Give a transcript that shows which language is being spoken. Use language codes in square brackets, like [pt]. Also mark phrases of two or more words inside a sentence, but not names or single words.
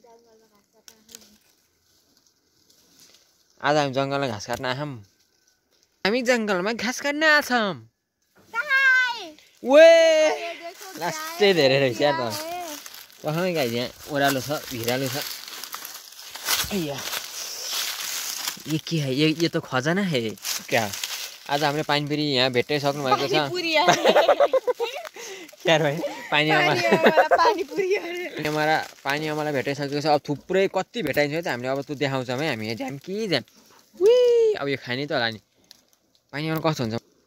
[ne] आज हामी जङ्गलमा घाँस काट्न आछौँ। हामी जङ्गलमा घाँस काट्न आछौँ। वे लास्टै धेरै रहेछ यार त पखाइ गाइज यहाँ ओह्रालो छ भिरालो छ। [hi] ये के है ये तो खजाना है क्या। [ne] आज हामीले पानीपुरी यहाँ भेटाइसक्नु भएको छ। क्या भाइ पानी मलाई भेटाइसकेको छ। अब थुप्रै कति भेटाइन्छ त हामीले अब त्यो देखाउँछौँ है हामी झ्याम कि झ्याम। अब यो खाने त होला नि पानी अमला कस्तो हुन्छ।